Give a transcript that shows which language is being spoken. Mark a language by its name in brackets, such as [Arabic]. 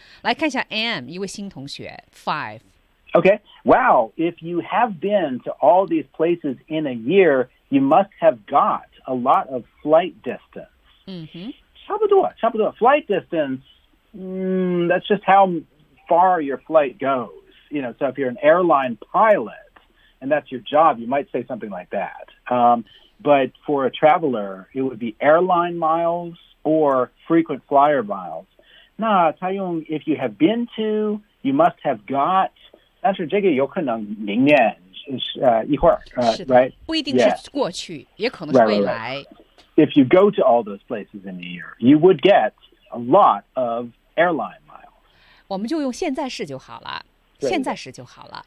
[Chinese] 来看一下 M 一位新同学 5. [English] Okay. Wow. If you have been to all these places in a year, you must have got a lot of flight distance. 嗯哼。 [Chinese] 差不多，差不多。 [English] Flight distance. That's just how. Far your flight goes, you know. So if you're an airline pilot and that's your job, you might say something like that. But for a traveler, it would be airline miles or frequent flyer miles. [Chinese] 那他用 [English] if you have been to, you must have got. [Chinese] 但是这个有可能明年一会儿 right? 不一定是过去，也可能是未来。 [English] If you go to all those places in a year, you would get a lot of airline. [Chinese] 我们就用现在式就好了，现在式就好了。